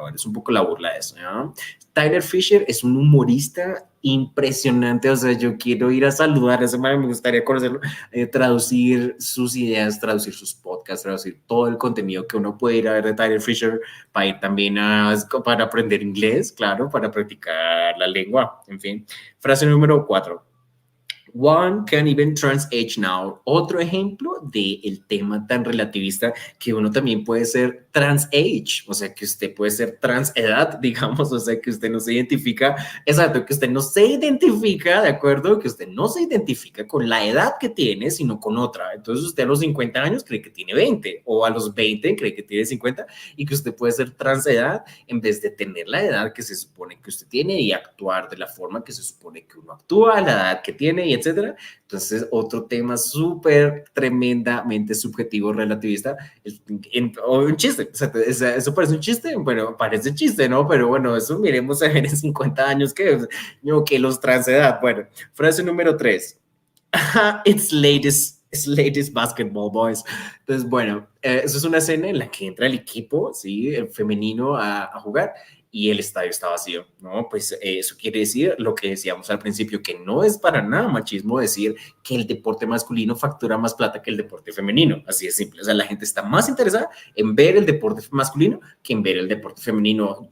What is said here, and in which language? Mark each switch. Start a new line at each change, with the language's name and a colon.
Spanish: Bueno, es un poco la burla de eso, ¿no? Tyler Fisher es un humorista impresionante, o sea, yo quiero ir a saludar a ese man, me gustaría conocerlo, traducir sus ideas, traducir sus podcasts, traducir todo el contenido que uno puede ir a ver de Tyler Fisher para ir también para aprender inglés, claro, para practicar la lengua, en fin. Frase número 4.
English: One can even trans age now.
Spanish: Otro ejemplo del tema tan relativista que uno también puede ser trans age, o sea, que usted puede ser trans edad, digamos, o sea, que usted no se identifica, exacto, que usted no se identifica, ¿de acuerdo? Que usted no se identifica con la edad que tiene, sino con otra. Entonces usted a los 50 años cree que tiene 20 o a los 20 cree que tiene 50 y que usted puede ser trans edad en vez de tener la edad que se supone que usted tiene y actuar de la forma que se supone que uno actúa, la edad que tiene y etcétera. Entonces, otro tema súper tremendamente subjetivo, relativista, un chiste, o sea, eso parece un chiste, bueno, parece chiste, ¿no? Pero bueno, eso miremos a ver en 50 años que los transedad. Bueno, frase número 3.
English: It's latest basketball, boys.
Spanish: Entonces, bueno, eso es una escena en la que entra el equipo, ¿sí? El femenino a jugar y el estadio está vacío, ¿no? Pues eso quiere decir lo que decíamos al principio, que no es para nada machismo decir que el deporte masculino factura más plata que el deporte femenino, así de simple. O sea, la gente está más interesada en ver el deporte masculino que en ver el deporte femenino.